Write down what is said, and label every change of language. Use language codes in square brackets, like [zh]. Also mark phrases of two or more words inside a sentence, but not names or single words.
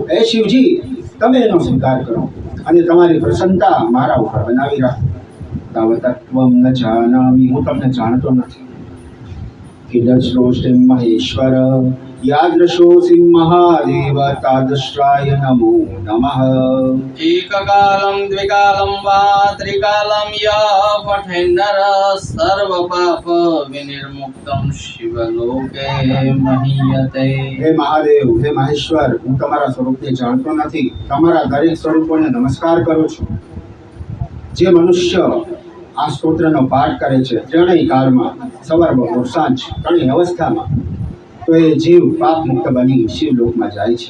[gu] હે શિવજી, તમે એનો સ્વીકાર કરો અને તમારી પ્રસન્નતા મારા ઉપર બનાવી રાખો. [sa] તવ તત્વમ ન જાનામિ, [gu] હું તમને જાણતો નથી. [sa] કિદશ્રોષ્ટિમ મહેશ્વર યાદૃશોऽસि મહાદેવ તાદૃશાય નમો નમઃ. एककालं द्विकालं वा त्रिकालं यः पठेन्नर सर्वपापविनिर्मुक्तं शिवलोके महीयते. [gu] હે મહાદેવ, હે મહેશ્વર, હું તમારા સ્વરૂપને જાણતો નથી. તમારા દરેક સ્વરૂપોને નમસ્કાર કરું છું. જે મનુષ્ય આ સ્તોત્રનો પાઠ કરે છે ત્રણેય કાળમાં, સવાર બપોર સાંજ, ત્રણેય અવસ્થામાં, તો એ જીવ પાપ મુક્ત બની શિવલોકમાં જાય છે.